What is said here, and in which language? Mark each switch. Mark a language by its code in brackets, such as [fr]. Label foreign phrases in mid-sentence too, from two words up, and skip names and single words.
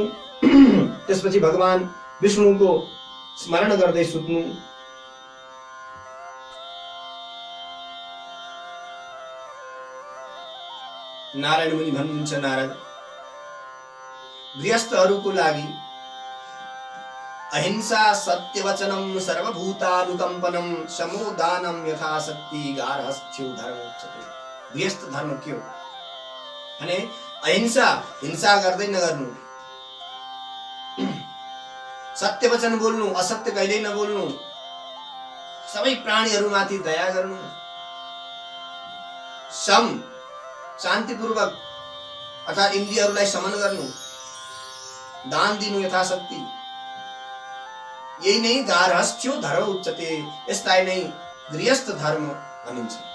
[ne] त्यसपछि भगवान विष्णुको स्मरण गर्दै सुत्नु। नारायण मुनि भन्नुहुन्छ, नारद, गृहस्थहरूको लागि [sa] अहिंसा, सत्यवचनम, सर्वभूतानुकम्पनम, समोदानम, यथाशक्ति, गार्हस्थ्यो धर्म उच्यते। [ne] गृहस्थ धर्म के हो भने अहिंसा, हिंसा गर्दै नगर्नु, सत्यवचन बोल्नु, असत्य कहिल्यै नबोल्नु, सबै प्राणीहरूमाथि दया गर्नु, सम शान्तिपूर्वक अर्थात् इन्द्रियहरूलाई समन गर्नु, दान दिनु यथाशक्ति, यही नै [sa] गार्हस्थ्यो धर्म उच्यते, [ne] यसलाई नै गृहस्थ धर्म भनिन्छ।